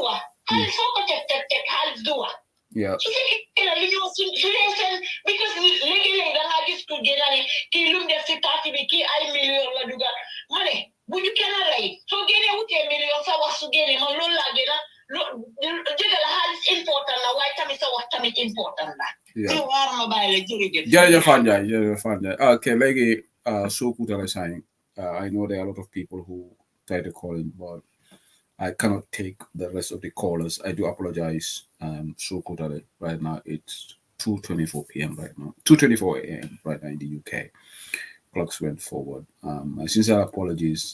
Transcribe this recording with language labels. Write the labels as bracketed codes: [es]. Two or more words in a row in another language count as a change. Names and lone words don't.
[wo] wax xaalis foo ko teg xaalis du wax su fekkee la li ñu su dee seen because léegi-léegi da ngaa gis ku génn ne kii lu mu def si parti bi kii ay million la dugal ma ne bu ñu kenn rey soo génnee wutee million sa wax su génnee man loolu laa gën a dëgg la xaalis important la waaye tamit sa wax tamit important la ñu waar ma bàyyi la jërëjëf Fanjai ok léegi soo kutale [en] saying I know there are a lot of people who try to call in but I cannot take the rest of the callers. I do apologize. So kutale right now it's 2:24 p.m. right now, 2:24 a.m. right now in the UK. Clocks went forward. My sincere apologies.